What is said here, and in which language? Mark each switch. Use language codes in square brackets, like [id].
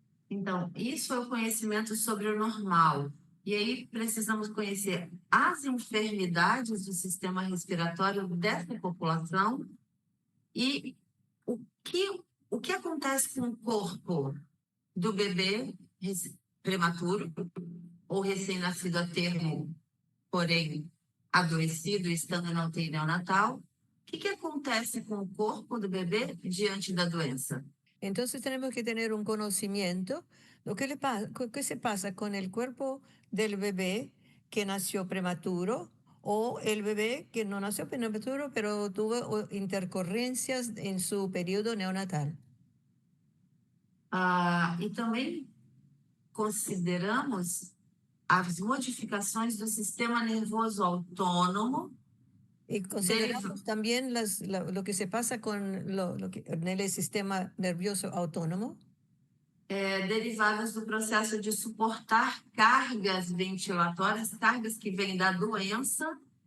[pt] Então, isso é o conhecimento sobre o normal. E aí precisamos conhecer as enfermidades do sistema respiratório dessa população e o que acontece com o corpo do bebê prematuro ou recém-nascido a termo, porém adoecido, estando na UTI neonatal. O que acontece com o corpo do bebê diante da doença? [es] Entonces tenemos que tener un conocimiento de qué se pasa con el cuerpo del bebé que nació prematuro o el bebé que no nació prematuro pero tuvo intercorrencias en su periodo neonatal. [pt] E também consideramos as modificações do sistema nervoso autônomo. [es] Y consideramos también lo que se pasa con en el sistema nervioso autónomo. [pt] Derivadas do processo de suportar cargas ventilatórias, cargas que vêm da doença.